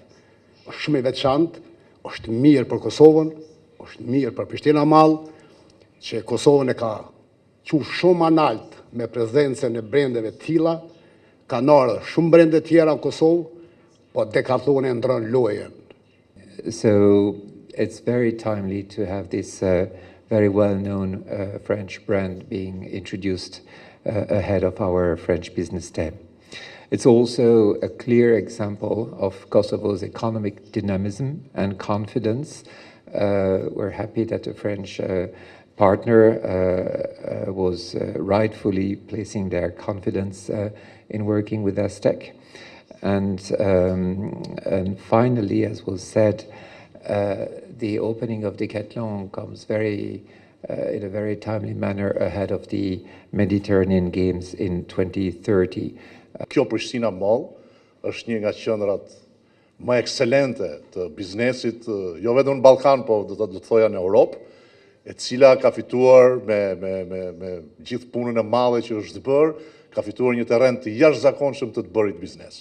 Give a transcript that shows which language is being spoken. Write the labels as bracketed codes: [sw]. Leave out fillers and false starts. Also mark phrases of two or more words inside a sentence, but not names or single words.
[sq] Është shumë i veçantë, është mirë për Kosovën, është mirë për Prishtina Mall, që Kosovën e ka quajtur shumë analt me prezencën e brendeve të tilla, kanë ardhur shumë brende tjera në Kosovë, po Decathlon e ndron lojën. [en] So it's very timely to have this very well-known French brand being introduced ahead of our French Business Day. It's also a clear example of Kosovo's economic dynamism and confidence. We're happy that the French partner was rightfully placing their confidence in working with Aztec. And finally, as was said, the opening of Decathlon comes in a very timely manner ahead of the Mediterranean Games in 2030. [sq] Kjo Prishtina Mall është një nga qendrat më ekselente të biznesit, jo vetëm në Ballkan, po do të thoja në Europë, e cila ka fituar me gjithë punën e madhe që është bërë, ka fituar një terren të jashtëzakonshëm të bërit biznes.